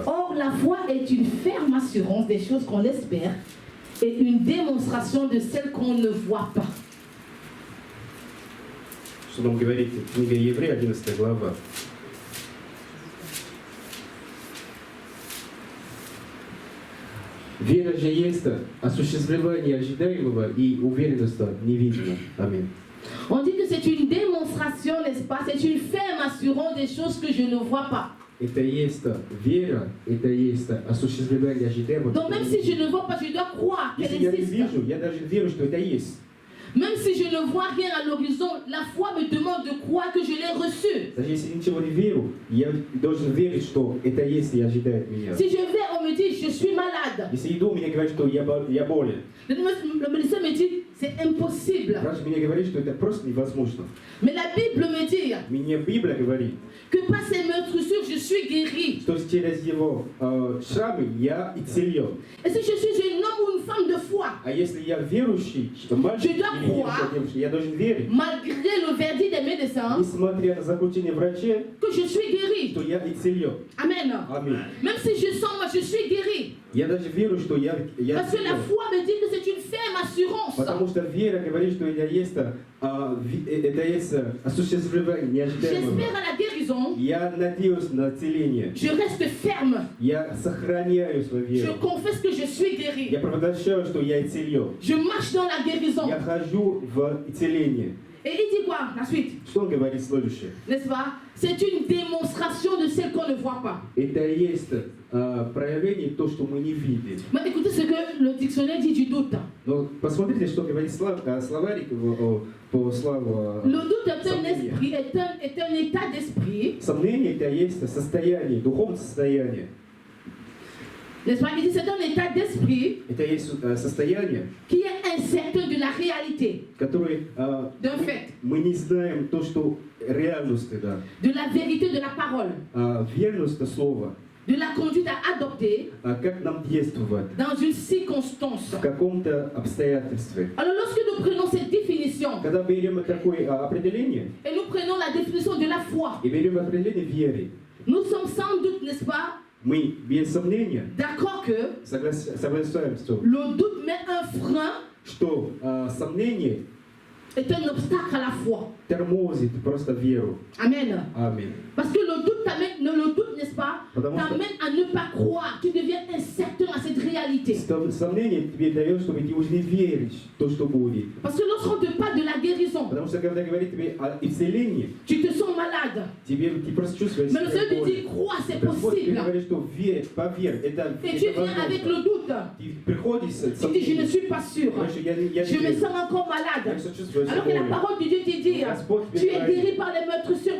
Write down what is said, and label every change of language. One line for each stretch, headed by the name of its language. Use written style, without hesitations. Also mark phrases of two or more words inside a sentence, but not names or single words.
French: Or, la foi est une ferme assurance des choses qu'on espère et une démonstration de celles qu'on ne voit pas.
Russian: Что нам говорит книга Еврея 11 глава? Вера же есть осуществление ожидаемого и уверенность невидимого. Аминь.
French: On dit que c'est une démonstration, n'est-ce pas? C'est une ferme assurance des choses que je ne vois pas.
Russian: Это есть вера, это есть осуществление ожидаемого.
French: Donc même si je ne vois pas, je dois croire qu'elle
Russian: Если я не
French: existe.
Russian: вижу, я даже верю, что это есть.
French: Même si je ne vois rien à l'horizon, la foi me demande de croire que je l'ai reçu.
Russian: Даже если ничего не верю, я должен верить, что это есть и ожидает меня.
French: Si je vais, on me dit, je suis malade.
Russian: Если иду, мне говорят, что я болен.
French: Le médecin me dit, c'est impossible.
Russian: Врач мне говорит, что это просто невозможно.
French: Mais la Bible me dit
Russian: Мне Библия говорит,
French: que par ses meurtrissures, je suis guéri.
Russian: что через его шрамы я исцелен.
French: Et si je suis un homme ou une femme de foi,
Russian: А если я верующий, мальчик
French: Je dois
Russian: или
French: croire.
Russian: девушка, я должен верить,
French: malgré le verdict des médecins,
Russian: несмотря на заключение врача,
French: que je suis guéri.
Russian: что я исцелен.
French: Amen.
Russian: Аминь.
French: Même si je sens, moi, je suis guéri.
Russian: Я даже верю, что я
French: Parce que la
Russian: исцелен.
French: foi me dit que c'est une ferme assurance.
Russian: Потому что вера говорит, что это есть осуществление неожидаемого.
French: J'espère à la guérison.
Russian: Я надеюсь на целение.
French: Je reste ferme.
Russian: Я сохраняю свою
French: Je
Russian: веру.
French: confesse que je suis guéri.
Russian: Я провозглашаю, что я исцелен.
French: Je marche dans la guérison.
Russian: Я хожу в исцеление.
French: Et il dit quoi? La suite.
Russian: Что он говорит следующее?
French: N'est-ce pas? C'est une démonstration de celle qu'on ne voit pas.
Russian: Это есть проявление то, что мы не видим.
French: Mais écoutez ce que le dictionnaire dit du doute.
Russian: Но посмотрите, что говорит словарик по слову
French: Le doute est un
Russian: сомнение.
French: esprit, est un état d'esprit.
Russian: Сомнение это есть состояние, духовное состояние.
French: N'est-ce pas? Il dit c'est un état d'esprit
Russian: Это есть состояние,
French: qui est incertain de la réalité,
Russian: которое
French: d'un fait,
Russian: мы не знаем то, что реальность, да,
French: de la vérité de la parole,
Russian: верность слова,
French: de la conduite à adopter
Russian: как нам действовать
French: dans une circonstance.
Russian: в каком-то обстоятельстве.
French: Alors lorsque nous prenons cette définition
Russian: Когда берем такое определение
French: et nous prenons la définition de la foi,
Russian: и берем определение веры,
French: nous sommes sans doute, n'est-ce pas,
Russian: мы без сомнения
French: d'accord que
Russian: соглашаемся,
French: le doute met un frein,
Russian: что сомнение
French: est un obstacle à la foi.
Russian: тормозит просто веру.
French: Amen.
Russian: Аминь.
French: Parce que le doute t'amène, le doute, n'est-ce pas,
Russian: Потому что-
French: t'amène à ne pas croire. Tu deviens incertain à cette réalité.
Russian: Сомнение тебе дает, чтобы ты уже не веришь в то, что будет.
French: Parce que lorsqu'on te parle de la guérison,
Russian: Потому что когда говорит тебе о исцелении,
French: tu te sens malade.
Russian: ты просто чувствуешь
French: Mais le Seigneur te
Russian: боль.
French: dit, crois, c'est
Russian: Господь тебе
French: possible.
Russian: говорит, что верь, поверь, это
French: Et tu viens avec le doute.
Russian: Ты приходишь с
French: Tu dis, je ne suis pas sûr.
Russian: Знаешь, я не
French: Je me
Russian: верю.
French: sens encore
Russian: Я
French: malade.
Russian: сочувствую
French: Alors que la
Russian: боли.
French: parole de Dieu te dit, tu es guéri par les meurtrissures de